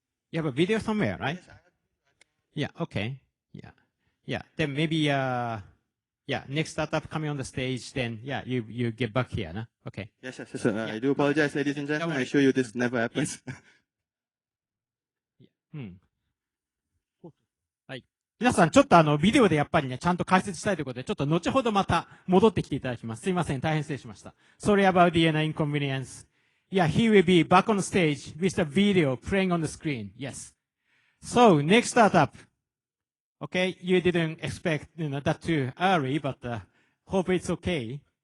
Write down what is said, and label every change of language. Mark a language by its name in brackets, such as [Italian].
[English] You have a video somewhere, right? Yeah, okay. Yeah. Yeah, then maybe, next startup coming on the stage, then, you get back here, no? Okay. Yes. I do apologize, ladies and gentlemen. I assure you this never happens. [Japanese] はい。皆さん、ちょっとビデオでやっぱりね、ちゃんと解説したいということで、ちょっと後ほどまた戻ってきていただきます。すいません、大変失礼しました。 [English] Sorry about the inconvenience. Yeah, he will be back on stage with the video playing on the screen. Yes. So, next startup. Okay, you didn't expect that too early, but hope it's okay.